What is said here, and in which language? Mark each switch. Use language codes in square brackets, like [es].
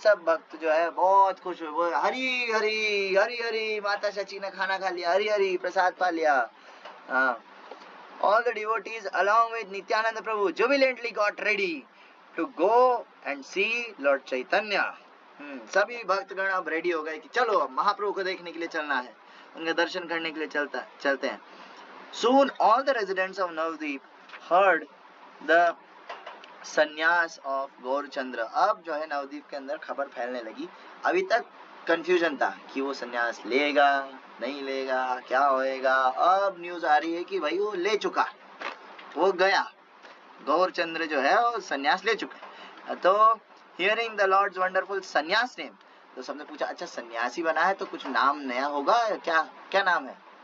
[hi] सब भक्त जो है बहुत खुश हुए, वो हरी हरी हरी हरी, माता शची ने खाना खा लिया, हरी हरी प्रसाद पा लिया। [en] हाँ, all the devotees along with Nityananda Prabhu jubilantly got ready to go and see Lord Chaitanya. [hi] सभी भक्तगण अब रेडी हो गए कि चलो अब महाप्रभु को देखने के लिए चलना है, उनके दर्शन करने के लिए चलते हैं। [en] Soon all the residents of Navadvip heard the संन्यास of Gaurachandra. [hi] अब जो है नवद्वीप के अंदर खबर फैलने लगी। अभी तक कंफ्यूजन था कि वो संन्यास लेगा नहीं लेगा, क्या होएगा। अब न्यूज आ रही है कि भाई वो ले चुका, वो गया, गौरचंद्र जो है वो संन्यास ले चुका। तो [en] hearing the Lord's wonderful संन्यास name, [hi] तो सबने पूछा अच्छा सन्यासी बना है तो कुछ नाम नया होगा क्या? क्या नाम है?